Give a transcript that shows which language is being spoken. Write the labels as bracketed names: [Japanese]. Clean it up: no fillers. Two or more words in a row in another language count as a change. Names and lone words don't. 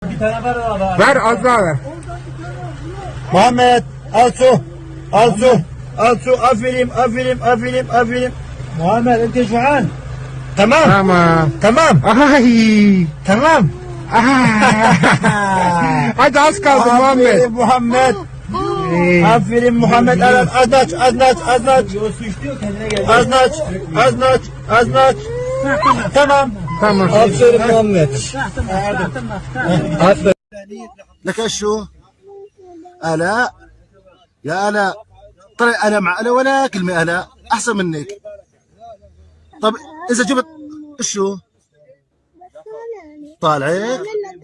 [Turkish] bir tane ver abi. Ver az daha ver. Muhammed al su. Al su. Al su. Aferin. [Arabic] Muhammed انت جوعان. [Turkish] Tamam. Tamam. Tamam. Ay. Tamam. Hadi az kaldı Muhammed. Aferin Muhammed. Aferin Muhammed. Az aç. Yo su istiyor kendine gel. Az aç. Tamam. Tamam. Aferin Muhammed. Aferin. [Arabic] لك شو؟ آلاء يا آلاء طلع آلاء مع آلاء ولا كلمة آلاء أحسن منك. طب إذا جبت شو؟ طالعك